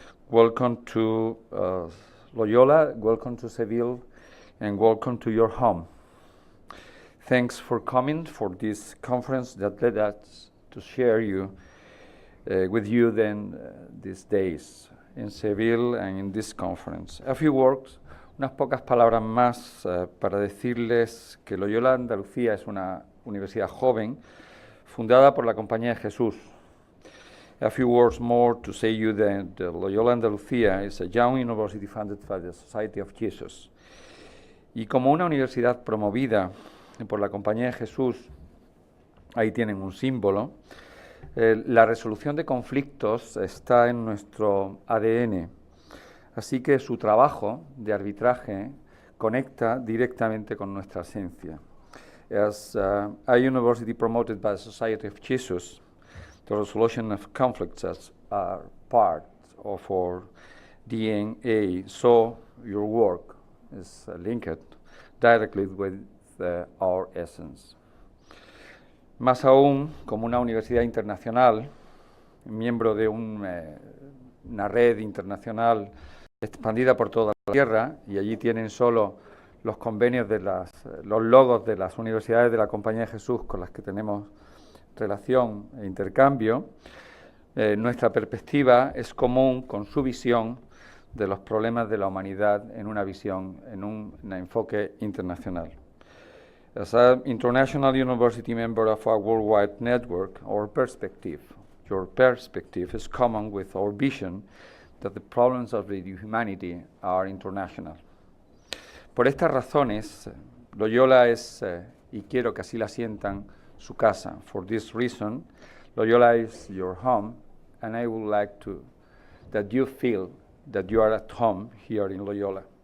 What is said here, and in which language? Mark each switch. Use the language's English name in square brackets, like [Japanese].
[English] Welcome to Loyola, welcome to Seville, and welcome to your home. Thanks for coming for this conference that led us to share with you these days in Seville and in this conference. A few words, [Spanish] unas pocas palabras más para decirles que Loyola Andalucía es una universidad joven fundada por la Compañía de Jesús. [English] A few words more to say you that Loyola Andalucía is a young university funded by the Society of Jesus. [Spanish] Y como una universidad promovida por la Compañía de Jesús, ahí tienen un símbolo, la resolución de conflictos está en nuestro ADN, así que su trabajo de arbitraje conecta directamente con nuestra esencia. [English] As a university promoted by the Society of Jesus, the resolution of conflicts are part of our DNA, so your work is linked directly with our essence. [Spanish] Más aún, como una universidad internacional, miembro de una red internacional expandida por toda la tierra, y allí tienen solo los convenios los logos de las universidades de la Compañía de Jesús con las que tenemos relación e intercambio, nuestra perspectiva es común con su visión de los problemas de la humanidad en una visión, en un enfoque internacional. [English] As an international university member of a worldwide network, your perspective is common with our vision that the problems of the humanity are international. [Spanish] Por estas razones, Loyola es, y quiero que así la sientan, su casa. [English] For this reason, Loyola is your home, and I would like that you feel that you are at home here in Loyola.